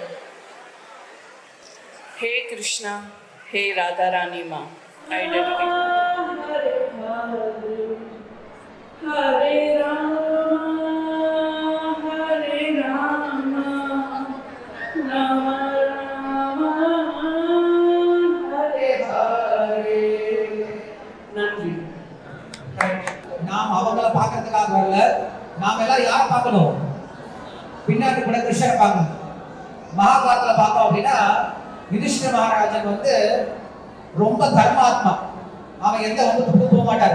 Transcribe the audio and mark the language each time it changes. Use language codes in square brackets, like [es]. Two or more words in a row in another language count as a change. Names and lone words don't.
[hi] हे कृष्णा हे राधा रानी माँ [en] I dedicate [hi] हरे राम राम हरे हरे நன்றி. [ta] நாம் அவங்கள பார்க்கறதுக்காக வரல, நாம எல்லாம் யாரை பார்க்கணும்? பின்னாடி கூட கிருஷ்ணரை பார்க்கணும். மகாபாரதத்துல பார்த்தோம் அப்படின்னா யுதிஷ்டிர மகாராஜன் வந்து ரொம்ப தர்மாத்மா, அவன் எந்த வந்து போக மாட்டாரு.